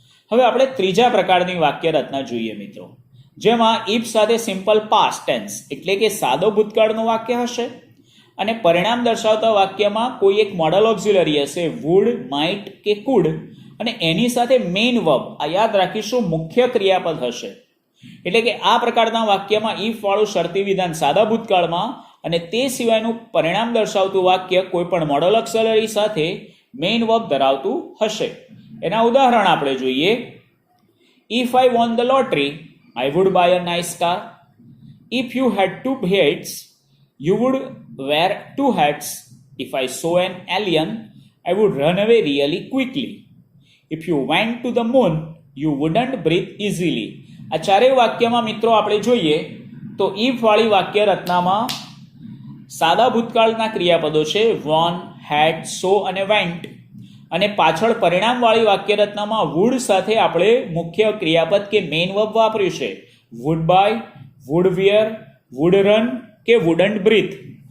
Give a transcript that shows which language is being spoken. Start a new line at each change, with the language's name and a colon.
Gujarati: હવે આપણે ત્રીજા પ્રકારની વાક્ય રચના જોઈએ મિત્રો, જેમાં ઇફ સાથે સિમ્પલ પાસ્ટ ટેન્સ એટલે કે સાદો ભૂતકાળનું વાક્ય હશે અને પરિણામ દર્શાવતા વાક્યમાં કોઈ એક મોડલ ઓક્ઝિલરી હશે, વુડ, માઇટ કે કુડ, અને એની સાથે મેઇન વર્બ, આ યાદ રાખીશું, મુખ્ય ક્રિયાપદ હશે. એટલે કે આ પ્રકારના વાક્યમાં ઇફ વાળું શરતી વિધાન સાદા ભૂતકાળમાં અને તે સિવાયનું પરિણામ દર્શાવતું વાક્ય કોઈ પણ મોડલ ઓક્ઝિલરી સાથે મેઇન વર્બ ધરાવતું હશે. એના ઉદાહરણ આપણે જોઈએ.
English: If I won the lottery, I would buy a nice car. If you had two heads, you would wear two hats. If I saw an alien, I would run away really quickly. If you went to the moon, you wouldn't breathe easily.
Gujarati: આ ચારેય વાક્યમાં મિત્રો આપણે જોઈએ તો if વાળી વાક્ય રચનામાં સાદા ભૂતકાળના ક્રિયાપદો છે વોન, હેડ, સો અને વેન્ટ, અને પાછળ પરિણામવાળી વાક્ય રચનામાં વુડ સાથે આપણે મુખ્ય ક્રિયાપદ કે મેઇન વર્બ વાપર્યું છે wood by, wood wear, wood run કે વુડન્ટ બ્રીથ.